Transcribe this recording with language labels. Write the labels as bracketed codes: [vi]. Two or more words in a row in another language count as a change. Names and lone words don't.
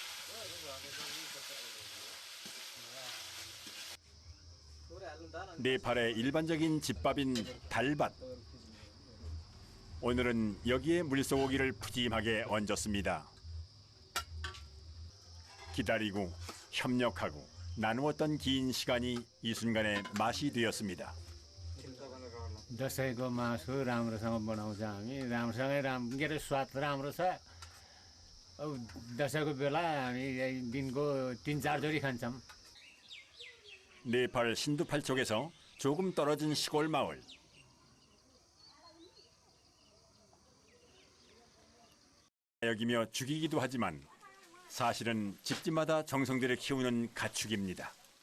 [ko] 네팔의 일반적인 집밥인 달밭. 오늘은 여기에 물소고기를 푸짐하게 얹었습니다. 기다리고 협력하고 나누었던 긴 시간이 이 순간의 맛이 되었습니다. [ne] दसैँको मासु राम्रोसँग बनाउँछ हामी राम्रोसँगै के अरे स्वाद राम्रो छ अब दसैँको बेला हामी दिनको 3-4 जोडी खान्छौँ. [ko] 네팔 신두팔 쪽에서 조금 떨어진 시골 마을. 여기며 죽이기도 하지만 사실은 집집마다 정성들을 키우는 가축입니다.